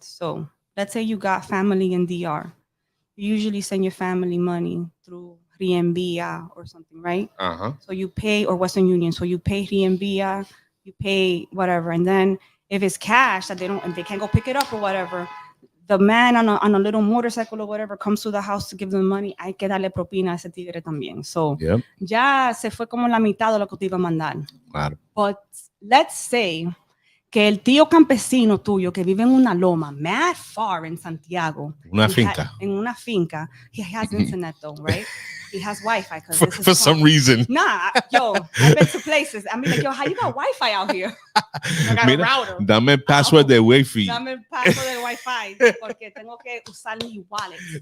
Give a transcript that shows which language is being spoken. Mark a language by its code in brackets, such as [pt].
[en] So let's say you got family in DR. You usually send your family money through Rienvia or something, right? So you pay, or Western Union. So you pay Rienvia, you pay whatever, and then if it's cash that they can't go pick it up or whatever, the man on a little motorcycle or whatever comes to the house to give them money. [es] Hay que darle propina a ese tigre también. So ya se fue como la mitad de lo que te iba a mandar. Claro. [en] But let's say [es] que el tío campesino tuyo que vive en una loma, [en] mad far [es] in Santiago, en una finca, [en] he has internet though, right? He has Wi-Fi for some reason. Nah, yo, I've been to places. I mean, like, yo, how you got Wi-Fi out here? I got a router. [es] Dame el password de Wi-Fi. Dame el password de Wi-Fi porque tengo que usar mi wallet.